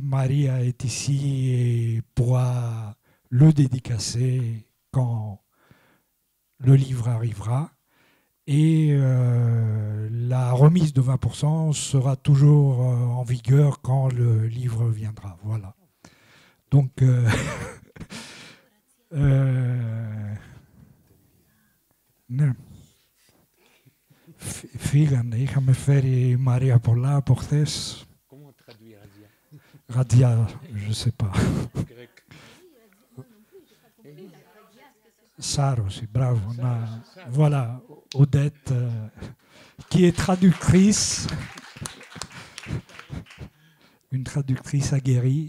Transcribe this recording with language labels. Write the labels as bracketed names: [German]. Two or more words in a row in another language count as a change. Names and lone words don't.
[French] Maria est ici et pourra le dédicacer quand le livre arrivera. Et la remise de 20% sera toujours en vigueur quand le livre viendra. Voilà. Donc, [Greek] φύγανε, είχαμε φέρει η Μαρία από πολλά από χθες. [French] Comment on traduit radia? Radia, je sais pas. Grec. Saros, bravo. Voilà, Odette, qui est traductrice, une traductrice aguerrie.